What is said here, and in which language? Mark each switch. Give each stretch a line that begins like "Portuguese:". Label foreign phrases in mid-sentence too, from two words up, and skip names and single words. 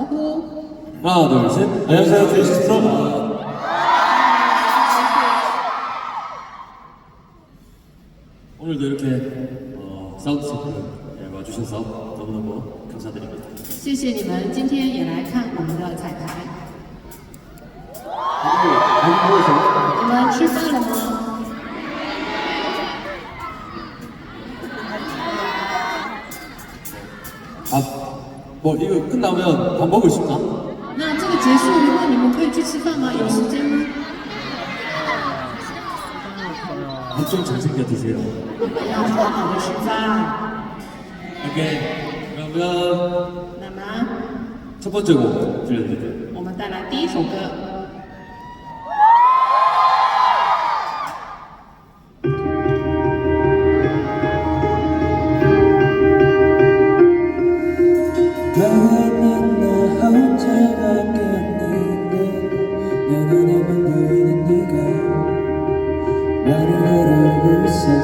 Korean: 하나, 둘, 셋. 안녕하세요, 데이식스터. 오늘도 이렇게 사운드 체크에 와주셔서 너무너무 감사드립니다.
Chinese: 谢谢你们今天也来看我们的彩排。你们吃饭了吗？
Korean: 뭐 이거 끝나면 밥 먹을 수 있나?
Chinese: 那这个结束以后，你们可以去吃饭吗？有时间吗？
Korean: 밥 좀 잘 챙겨 드세요.
Chinese: 要好好的吃饭。
Korean: 오케이. 그러면
Chinese: 那么，
Korean: 첫 번째 곡 들려드릴게요.
Chinese: 我们带来第一首歌。
Korean: 너는 나 혼자밖에 없는데 내 눈에만 보이는 네가 나를 바라보고 있어